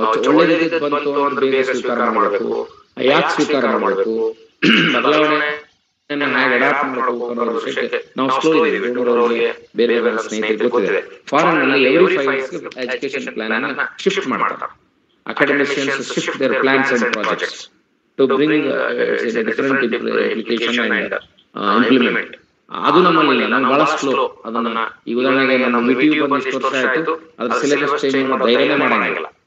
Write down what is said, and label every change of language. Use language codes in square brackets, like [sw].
[kn] ಒಳ್ಳೆ ರೀತಿ ಬಂತು ಅಂದ್ರೆ ಬೇಗ ಸ್ವೀಕಾರ ಮಾಡಬೇಕು, ಯಾಕೆ ಸ್ವೀಕಾರ ಮಾಡಬೇಕು, ಬದಲಾವಣೆ ಹೇಗೆ ಅಡಾಪ್ಟ್ ಮಾಡಬೇಕು ಅನ್ನೋ ವಿಷಯಕ್ಕೆ ನಾವು ಸ್ಲೋ ಇದೀವಿ. ಬೇರೆ ಬೇರೆ ಸ್ನೇಹಿತರಿಗೆ ಗೊತ್ತಿದೆ, ಫಾರಿನ್ ನಲ್ಲಿ [en] every 5 years education plan [kn] ಅನ್ನ ಶಿಫ್ಟ್ ಮಾಡ್ತಾರೆ. [en] Academicians shift their plans and projects to bring different implication and implement. [kn] ಅದು ನಮ್ಮಲ್ಲಿ ನಾವು ಬಹಳ ಸ್ಲೋ. ಅದನ್ನ ಈ ಉದಾಹರಣೆಗೆ ನಮ್ಮ ಮಿಟಿಯು ಬಂದು ಇಷ್ಟು ವರ್ಷ ಆಯ್ತು, ಅದ್ರ ಸಿಲೆಬಸ್ ಚೇಂಜ್ ಮಾಡೋ ಧೈರ್ಯನೇ ಮಾಡಂಗಿಲ್ಲ.